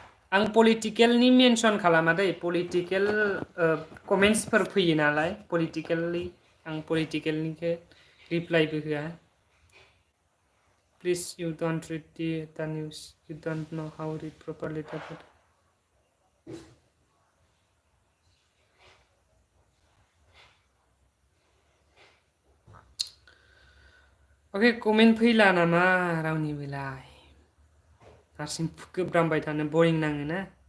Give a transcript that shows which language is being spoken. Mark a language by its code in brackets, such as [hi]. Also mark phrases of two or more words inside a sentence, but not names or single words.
[brx] आं पलिटिकेलनि मेनसन खालामा दै पलिटिकेल कमेन्ट्सफोर फैयो नालाय पलिटिकेलि आं पलिटिकेलनिखौ रिप्लाइबो होआ प्लिज [en] you don't read the news you don't know how to read properly [brx] the bodo अके कमेन्ट फैला नामा रावनिबोलाय हारसिं गोब्रामबाय थानो बरिं नाङो ना